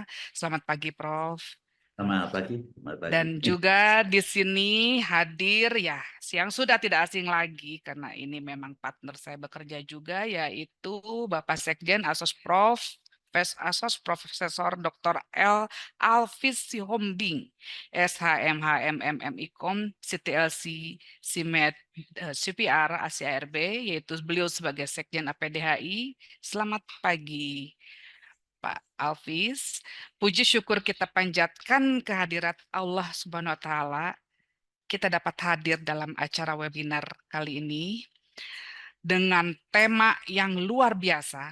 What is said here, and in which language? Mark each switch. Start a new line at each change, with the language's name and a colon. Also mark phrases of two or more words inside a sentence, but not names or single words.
Indonesian: Selamat pagi, Prof. Selamat pagi. Selamat pagi. Dan juga di sini hadir ya, yang sudah tidak asing lagi karena ini memang partner saya bekerja juga, yaitu Bapak Sekjen Asos Profesor Dr. L. Alvis Sihombing, SHMH MMIKOM, CTLC, CMED, CPR, ACRB, yaitu beliau sebagai Sekjen APDHI. Selamat pagi, Pak Alvis. Puji syukur kita panjatkan kehadirat Allah
Arabic: سبحانه وتعالى.
Indonesian: Kita dapat hadir dalam acara webinar kali ini dengan tema yang luar biasa.